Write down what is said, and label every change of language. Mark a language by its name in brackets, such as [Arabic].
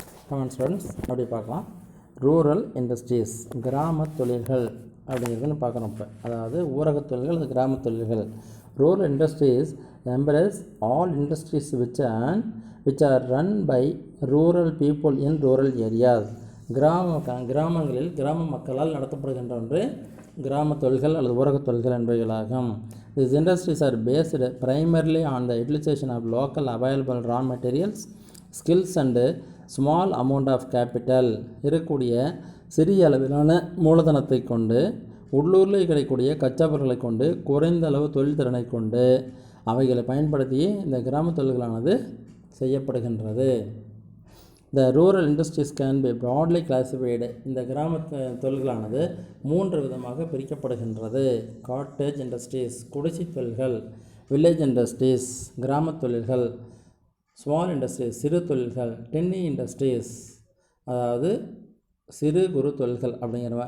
[Tamil] Comment students அப்படி பார்க்கலாம். Rural industries கிராம தொழில்கள் அப்படிங்கிறதுன்னு பார்க்குறோம். இப்போ அதாவது ஊரகத் தொழில்கள், அது கிராம தொழில்கள். [English] Rural industries embrace all industries which are run by rural people in rural areas. [Tamil] கிராமங்களில் கிராம மக்களால் நடத்தப்படுகின்ற ஒன்று கிராம தொழில்கள் அல்லது ஊரகத் தொழில்கள் என்பவைகளாகும். [English] These industries are based primarily on the utilization of local available raw materials, skills and small amount of capital. [Tamil] இருக்கக்கூடிய சிறிய அளவிலான மூலதனத்தை கொண்டு, உள்ளூரில் கிடைக்கக்கூடிய கச்சா பொருட்களை கொண்டு, குறைந்த அளவு தொழில் திறனை கொண்டு அவைகளை பயன்படுத்தி இந்த கிராம தொழில்களானது செய்யப்படுகின்றது. [English] The rural industries can be broadly classified. [Tamil] இந்த கிராம தொழில்களானது 3 விதமாக பிரிக்கப்படுகின்றது. காட்டேஜ் இண்டஸ்ட்ரீஸ் குடிசை தொழில்கள், வில்லேஜ் இண்டஸ்ட்ரீஸ் கிராம தொழில்கள், ஸ்மால் இண்டஸ்ட்ரீஸ் சிறு தொழில்கள், டென்னி இண்டஸ்ட்ரீஸ் அதாவது சிறு குறு தொழில்கள் அப்படிங்கிற.